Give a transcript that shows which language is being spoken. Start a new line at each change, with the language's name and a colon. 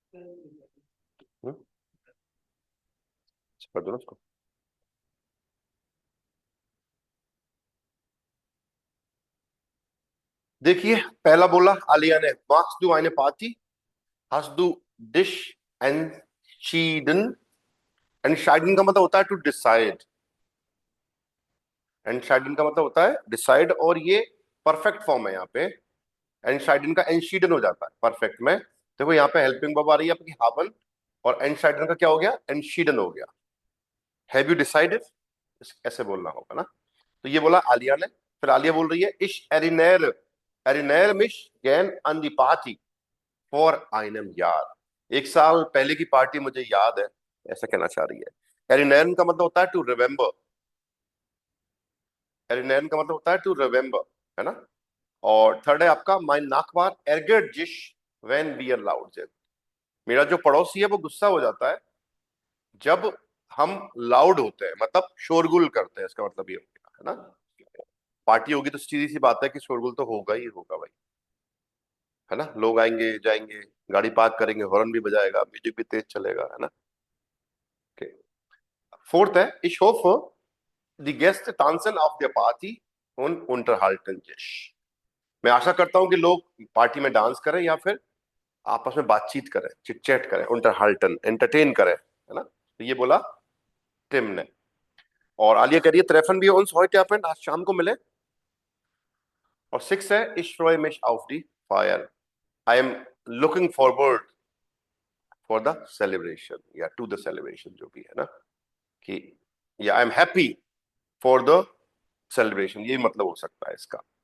Hindi: हम्म, कर दो ना उसको। देखिए, पहला बोला आलिया ने,
German: machst du eine Party? Hast du dich entschieden?
Hindi: Entscheiden का मतलब होता है to decide। Entscheiden का मतलब होता है decide, और ये परफेक्ट फॉर्म है यहाँ पे। Entscheiden का entschieden हो जाता है परफेक्ट में। देखो यहाँ पे हेल्पिंग वर्ब आ रही है आपकी haben, और Entscheiden का क्या हो गया? Entschieden हो गया।
English: Have you decided?
Hindi: ऐसे बोलना होगा ना। तो ये बोला आलिया ने। फिर आलिया बोल रही है
German: ich erinnere mich gern an die Party vor einem Jahr।
Hindi: एक साल पहले की पार्टी मुझे याद है, ऐसा कहना चाह रही है। erinnern का मतलब होता है टू रिमेम्बर। erinnern का मतलब होता है टू रिमेम्बर, है ना। और थर्ड है आपका
German: mein Nachbar ärgert sich when wir laut sind।
Hindi: मेरा जो पड़ोसी है वो गुस्सा हो जाता है जब हम लाउड होते हैं, मतलब शोरगुल करते हैं, इसका मतलब ये हो गया, है ना। पार्टी होगी तो सीधी सी बात है कि शोरगुल तो होगा ही होगा भाई, है ना। लोग आएंगे जाएंगे, गाड़ी पार्क करेंगे, हॉर्न भी बजाएगा, म्यूजिक भी तेज चलेगा, है ना। फोर्थ है
German: ich hoffe die Gäste tanzen auf der Party und unterhalten sich।
Hindi: मैं आशा करता हूं कि लोग पार्टी में डांस करें या फिर आपस में बातचीत करें, चिटचैट करें, unterhalten एंटरटेन करें, है ना। तो ये बोला टिम ने। और आलिया कह रही है
German: treffen wir uns heute Abend,
Hindi: आज शाम को मिले। और सिक्स है
German: ich freue mich auf die Feier,
English: I am looking forward for the celebration,
Hindi: या to the celebration, जो भी है ना, कि या I am happy for the celebration, ये मतलब हो सकता है इसका।